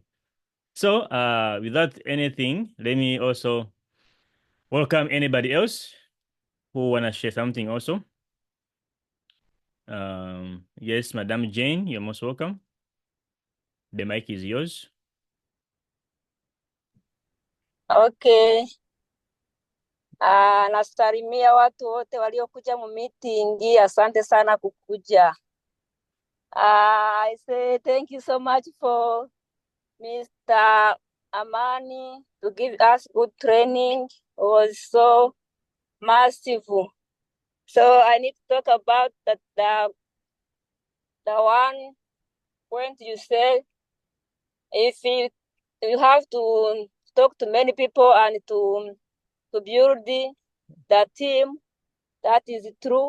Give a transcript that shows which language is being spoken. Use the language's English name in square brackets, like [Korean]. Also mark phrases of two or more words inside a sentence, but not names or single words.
[English] So without anything, let me also welcome anybody else who wanna share something also. Yes, Madam Jane, you're most welcome. The mic is yours. Okay. [Swahili] Nasalimia watu wote waliokuja mu meeting. Asante sana kukuja. [English] I say thank you so much for Mr. Amani to give us good training. was so massive. So I need to talk about the one point you said, if you have to talk to many people and to build the team, that is true.